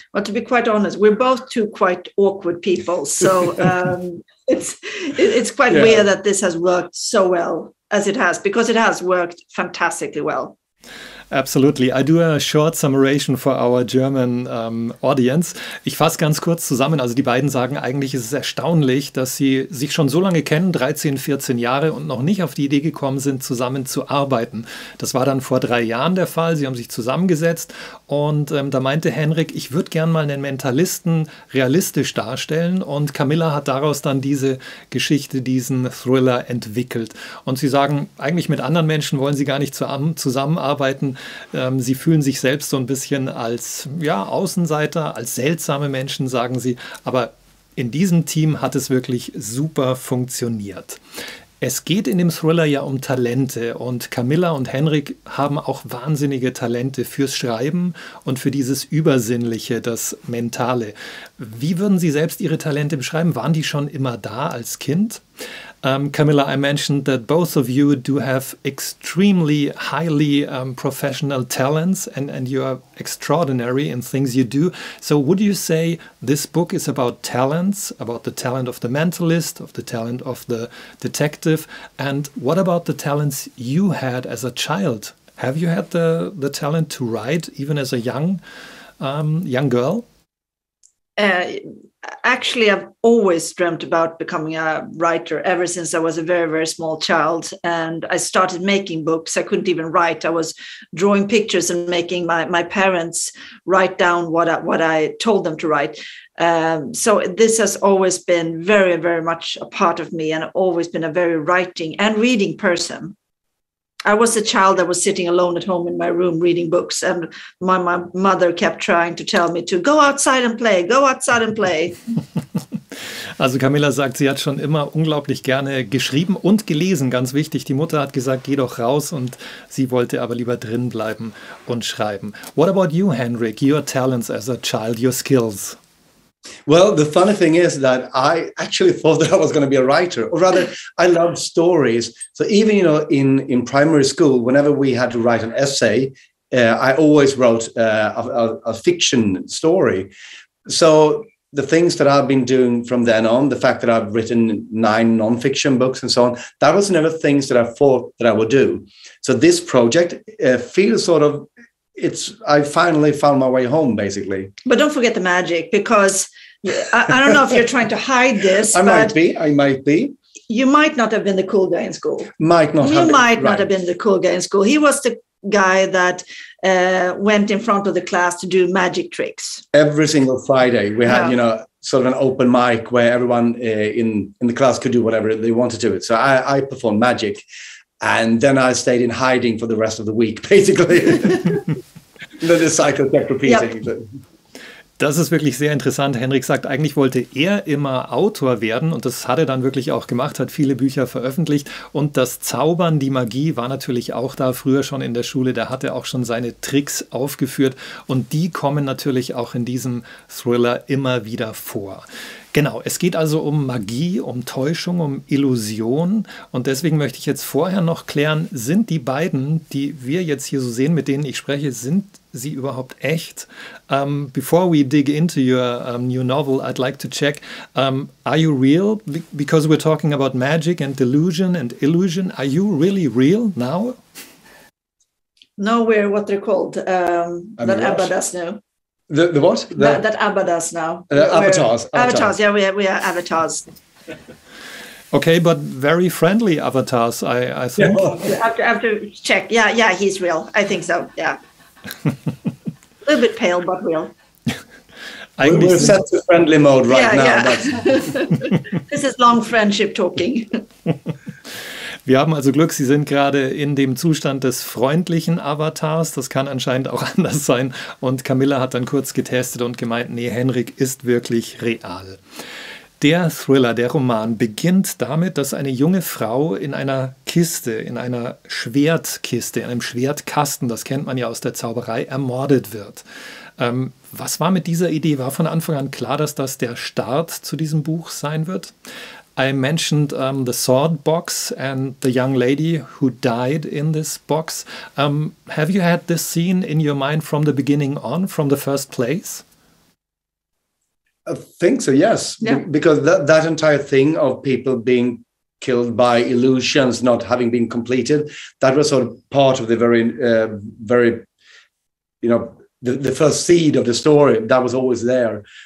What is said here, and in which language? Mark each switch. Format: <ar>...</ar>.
<en>Well, to be quite honest, we're both two quite awkward people. So it's quite weird that this has worked so well as it has, because it has worked fantastically well. Absolutely. I do a short summation for our German audience.</en> <de>Ich fasse ganz kurz zusammen. Also die beiden sagen, eigentlich ist es erstaunlich, dass sie sich schon so lange kennen, 13, 14 Jahre, und noch nicht auf die Idee gekommen sind, zusammen zu arbeiten. Das war dann vor 3 Jahren der Fall. Sie haben sich zusammengesetzt und da meinte Henrik, ich würde gern mal einen Mentalisten realistisch darstellen, und Camilla hat daraus dann diese Geschichte, diesen Thriller entwickelt. Und sie sagen, eigentlich mit anderen Menschen wollen sie gar nicht zusammenarbeiten. Sie fühlen sich selbst so ein bisschen als Außenseiter, als seltsame Menschen, sagen sie. Aber in diesem Team hat es wirklich super funktioniert. Es geht in dem Thriller ja um Talente, und Camilla und Henrik haben auch wahnsinnige Talente fürs Schreiben und für dieses Übersinnliche, das Mentale. Wie würden Sie selbst Ihre Talente beschreiben? Waren die schon immer da als Kind?</de> <en>Camilla, I mentioned that both of you do have extremely highly professional talents, and you are extraordinary in things you do. So would you say this book is about talents, about the talent of the mentalist, of the talent of the detective? And what about the talents you had as a child? Have you had the talent to write even as a young girl? Actually, I've always dreamt about becoming a writer ever since I was a very, very small child. And I started making books. I couldn't even write. I was drawing pictures and making my parents write down what I told them to write. So this has always been very, very much a part of me, and I've always been a very writing and reading person. I was a child that was sitting alone at home in my room reading books, and my mother kept trying to tell me to go outside and play, go outside and play.</en> <de>Also Camilla sagt, sie hat schon immer unglaublich gerne geschrieben und gelesen, ganz wichtig. Die Mutter hat gesagt, geh doch raus, und sie wollte aber lieber drin bleiben und schreiben.</de> <en>What about you, Henrik? Your talents as a child, your skills? Well, the funny thing is that I actually thought that I was going to be a writer, or rather, I love stories. So even, in primary school, whenever we had to write an essay, I always wrote a fiction story. So the things that I've been doing from then on, the fact that I've written 9 nonfiction books and so on, that was never things that I thought that I would do. So this project feels sort of, I finally found my way home, basically. But don't forget the magic, because I don't know if you're trying to hide this. I might be. You might not have been the cool guy in school. You might not have been the cool guy in school. He was the guy that went in front of the class to do magic tricks. Every single Friday, we had, sort of an open mic where everyone in the class could do whatever they wanted to. So I performed magic. And then I stayed in hiding for the rest of the week, basically. Then the cycle kept repeating. Yep.</en> <de>Das ist wirklich sehr interessant. Henrik sagt, eigentlich wollte er immer Autor werden und das hat er dann wirklich auch gemacht, hat viele Bücher veröffentlicht und das Zaubern, die Magie war natürlich auch da, früher schon in der Schule, da hat er auch schon seine Tricks aufgeführt und die kommen natürlich auch in diesem Thriller immer wieder vor. Genau, es geht also um Magie, um Täuschung, um Illusion und deswegen möchte ich jetzt vorher noch klären, sind die beiden, die wir jetzt hier so sehen, mit denen ich spreche, sind sie überhaupt echt?</de> <en>Before we dig into your new novel, I'd like to check, are you real? Because we're talking about magic and delusion and illusion. Are you really real now? No, we're what they're called. That ABBA does now. The what? That ABBA does now. Avatars. Avatars, yeah, we are avatars. Okay, but very friendly avatars, I think. Yeah. I have to check. Yeah, he's real. I think so, yeah. A little bit pale, but real. We're set to friendly mode right now. Yeah. This is long friendship talking.</en> <de>Wir haben also Glück, Sie sind gerade in dem Zustand des freundlichen Avatars. Das kann anscheinend auch anders sein. Und Camilla hat dann kurz getestet und gemeint, nee, Henrik ist wirklich real. Der Thriller, der Roman, beginnt damit, dass eine junge Frau in einer Kiste, in einer Schwertkiste, in einem Schwertkasten, das kennt man ja aus der Zauberei, ermordet wird. Was war mit dieser Idee? War von Anfang an klar, dass das der Start zu diesem Buch sein wird?</de> <en>I mentioned the sword box and the young lady who died in this box. Have you had this scene in your mind from the beginning on, from the first place? I think so, yes. Yeah. Because that entire thing of people being killed by illusions not having been completed, that was sort of part of the very, the first seed of the story that was always there.</en>